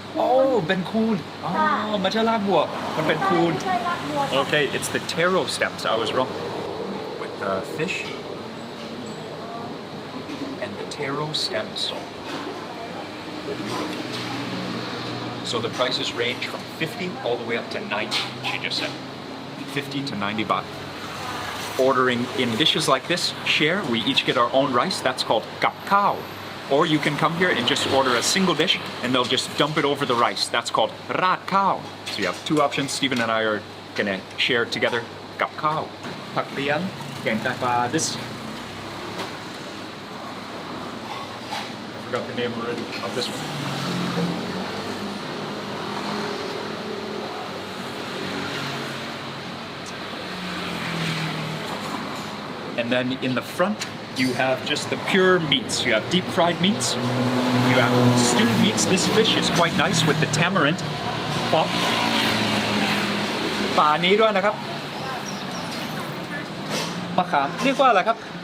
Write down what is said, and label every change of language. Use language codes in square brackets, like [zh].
[th] โอ้เป็นคูนอ๋อไม่ใช่รากบัวมันเป็นคูน [en] Okay, it's the taro stems. I was wrong. With the fish and the taro stems. So the prices range from 50 all the way up to 90, she just said. 50 to 90 baht. Ordering in dishes like this, share, we each get our own rice, that's called gap khao. Or you can come here and just order a single dish and they'll just dump it over the rice, that's called rat khao. So you have two options. Stephen and I are gonna share together gap khao. Pak lian, gang tak ba, this. I forgot the name already of this one. And then in the front, you have just the pure meats. You have deep fried meats. You have stewed meats. This fish is quite nice with the tamarind. Pop. [th] ป่านี้ด้วยนะครับมะขามเรียกว่าอะไรครับ